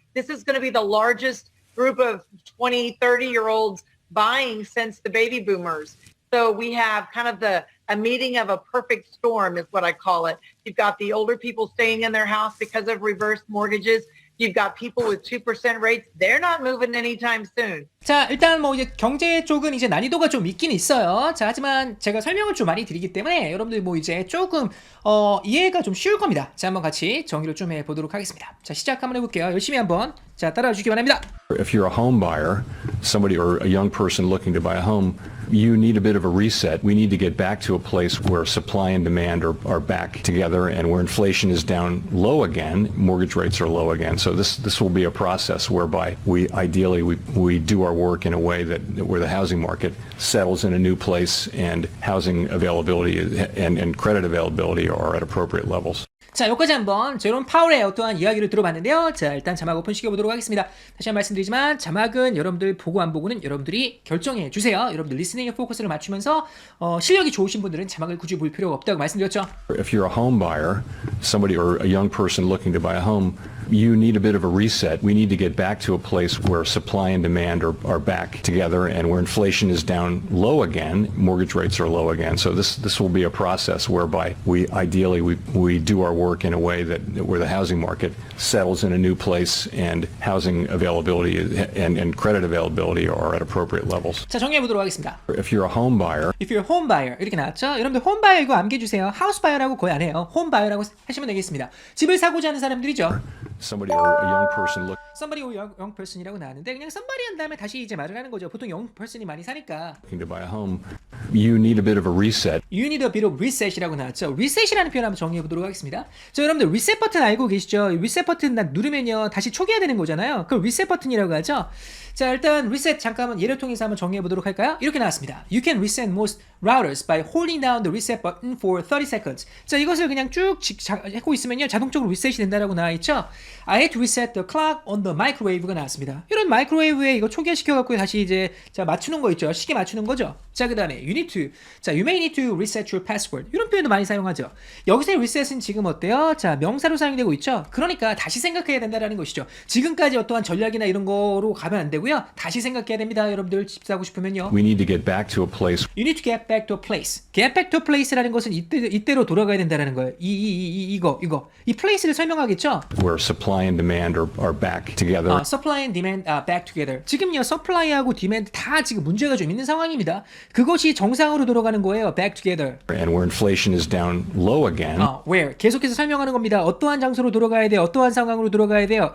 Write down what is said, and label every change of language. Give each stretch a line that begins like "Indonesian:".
English: This is going to be the largest group of 20, 30-year-olds buying since the baby boomers. So we have kind of a meeting of a perfect storm is what I call it. You've got the older people staying in their house because of reverse mortgages. You've got people with 2% rates. They're not moving anytime soon.
Korean: 자, 일단 뭐 이제 경제 쪽은 이제 난이도가 좀 있긴 있어요. 자, 하지만 제가 설명을 좀 많이 드리기 때문에 여러분들 뭐 이제 조금 이해가 좀 쉬울 겁니다. 자, 한번 같이 정리를 좀 해보도록 하겠습니다. 자, 시작 한번 해볼게요. 열심히 한번 따라와 주시기 바랍니다.
English: If you're a home buyer, somebody or a young person looking to buy a home, you need a bit of a reset. We need to get back to a place where supply and demand are back together and where inflation is down low again, mortgage rates are low again. So this will be a process whereby we do our work in a way that where the housing market settles in a new place and housing availability and credit availability are at appropriate levels.
Korean: 자, 여기까지 한번 제롬 파월의 어떠한 이야기를 들어봤는데요. 자, 일단 자막 오픈 시켜보도록 하겠습니다. 다시 한번 말씀드리지만 자막은 여러분들 보고 안 보고는 여러분들이 결정해 주세요. 여러분들 리스닝에 포커스를 맞추면서 실력이 좋으신 분들은 자막을 굳이 볼 필요가 없다고 말씀드렸죠.
English: If you're a home buyer, somebody or a young person looking to buy a home, you need a bit of a reset. We need to get back to a place where supply and demand are back together and where inflation is down low again, mortgage rates are low again. So this will be a process whereby we do our work in a way that where the housing market settles in a new place and housing availability and credit availability are at appropriate levels.
Korean: 자, 정리해 보도록 하겠습니다.
English: If you're a home buyer, If you're a home buyer
Korean: 이렇게 나왔죠? 여러분들 home buyer 이거 암기해주세요. house buyer라고 거의 안 해요. home buyer라고 하시면 되겠습니다. 집을 사고자 하는 사람들이죠.
English: somebody or a young person somebody or young person
Korean: 이라고 나왔는데 그냥 somebody 한 다음에 다시 이제 말을 하는 거죠. 보통 young person이 많이 사니까.
English: looking to buy a home, you need a bit of a reset. You need a bit of reset이라고
Korean: 나왔죠. reset이라는 표현 한번 정리해 보도록 하겠습니다. 자, 여러분들 reset 버튼 알고 계시죠? reset 버튼 누르면요 다시 초기화되는 거잖아요. 그걸 reset 버튼이라고 하죠. 자, 일단 reset 잠깐만 예를 통해서 한번 정리해 보도록 할까요? 이렇게 나왔습니다.
English: You can reset most routers by holding down the reset button for 30 seconds.
Korean: 자, 이것을 그냥 쭉 하고 있으면요 자동적으로 리셋이 된다라고 나와 있죠.
English: I had to reset the clock on the microwave가
Korean: 나왔습니다. 이런 마이크로웨이브에 이거 초기화시켜 갖고 다시 이제 자 맞추는 거 있죠. 시계 맞추는 거죠. 자, 그다음에
English: you need to, 자, you may need to reset your password.
Korean: 이런 표현도 많이 사용하죠. 여기서의 reset은 지금 어때요? 자, 명사로 사용되고 있죠. 그러니까 다시 생각해야 된다라는 것이죠. 지금까지 어떠한 전략이나 이런 거로 가면 안 되고요. 다시 생각해야 됩니다. 여러분들 집 사고 싶으면요.
English: We need to get back to a place You need to get back to a place. Get back to a place
Korean: 라는 것은 이때로 돌아가야 된다라는 거예요. 이거. 이 place를 설명하겠죠?
English: where supply and demand are back together. Supply and demand back together.
Korean: 지금요, supply하고 demand 다 지금 문제가 좀 있는 상황입니다. 그것이 정상으로 돌아가는 거예요.
English: Back together. And where inflation is down low again.
Korean: Where 계속해서 설명하는 겁니다. 어떠한 장소로 돌아가야 돼요? 어떠한 상황으로 돌아가야 돼요?